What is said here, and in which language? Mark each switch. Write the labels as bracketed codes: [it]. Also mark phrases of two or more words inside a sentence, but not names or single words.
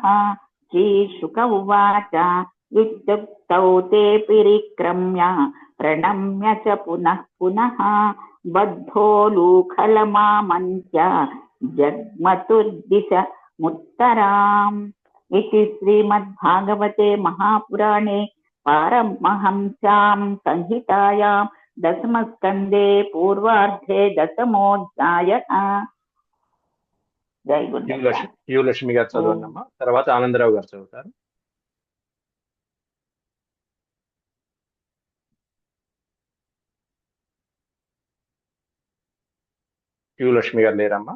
[sa] श्रीशुक उवाच इत्युक्तौ ते परिक्रम्य प्रणम्य च पुनः पुनः बद्धोलूखलमामन्त्य जग्मतुर्दिशमुत्तराम्। इति श्रीमद्भागवते महापुराणे पारमहंस्यां संहितायां दशमस्कन्धे पूर्वार्धे दशमोऽध्यायः। [te] జై గురు యు లక్ష్మి గారు చదవండి అమ్మా, తర్వాత ఆనందరావు గారు చదువుతారు. యు లక్ష్మి గారు లేరమ్మా.